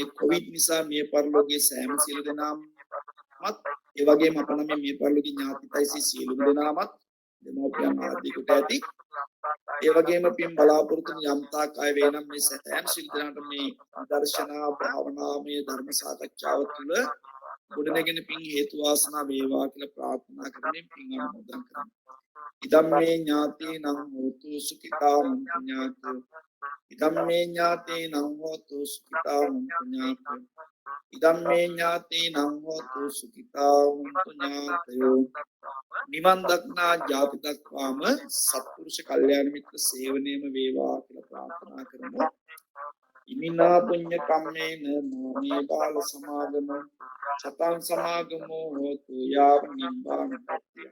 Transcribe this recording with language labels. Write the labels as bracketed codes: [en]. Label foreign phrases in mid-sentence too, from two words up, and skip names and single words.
[si] කොවිඩ් නිසා මිය පරලෝකයේ සෑම සියලු දෙනාමත් ඒ වගේම අප නම් මේ පරලෝකීය ඥාතිතයිසි සියලු දෙනාමත් දෙමෝපියන් ආදී කොට ඇති ඒ වගේම පින් බලාපොරොත්තු යම් තාක් අය වේ නම් මේ සෑම සියලු දෙනාට මේ දර්ශනා භාවනාමය ධර්ම සාකච්ඡාව තුළ ගොඩනැගෙන පින් හේතු වාසනා වේවා කියලා ප්‍රාර්ථනා කරමින් පින් අනුමෝදන් කරමු. [pi] ඉදම්මේ ඥාතීනං හෝතු සුඛිතා හොන්තු ඥාතයෝ. ඉදම්මේ ඥාතීනං හෝතු සුඛිතා හොන්තු ඥාතයෝ. ඉදම්මේ ඥාතීනං හෝතු සුඛිතා හොන්තු ඥාතයෝ. [si] නිවන් දක්නා ජාති දක්වාම සත්පුරුෂ කල්යාණ මිත්‍ර සේවනයේම වේවා කියලා ප්‍රාර්ථනා කරමු. [pi] ඉමිනා පුඤ්ඤ කම්මේන මාමේ බාල සමාගම සතං සමාගමෝ හෝතු යාව නිබ්බාන පත්‍ය.